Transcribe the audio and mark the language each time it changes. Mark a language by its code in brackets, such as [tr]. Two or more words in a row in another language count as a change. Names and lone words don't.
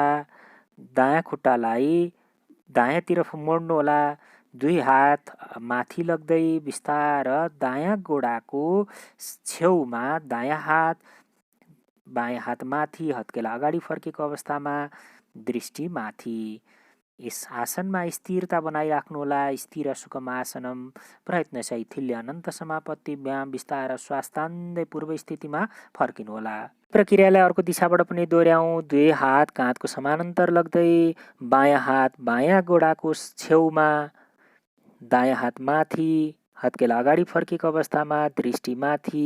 [ne] दायाँ खुट्टालाई दायाँतिर मोड्नुहोला। दुई हात माथि लग्दै बिस्तार दायाँ गोडाको छेउमा दायाँ हात, बायाँ हात माथि हत्केला अगाडि फर्केको अवस्थामा दृष्टि माथि। यस आसनमा स्थिरता बनाइराख्नुहोला। [sa] स्थिर सुखम आसनम। प्रयत्न शैथिल्य अनन्त समापत्ति व्यायाम। [ne] बिस्तार श्वास तान्दै पूर्व स्थितिमा फर्किनुहोला। प्रक्रियालाई अर्को दिशाबाट पनि दोहोऱ्याउँ। दुवै हात काँधको समानान्तर लग्दै बायाँ हात बायाँ गोडाको छेउमा, दायाँ हात माथि, हत्केला अगाडि फर्केको अवस्थामा दृष्टि माथि।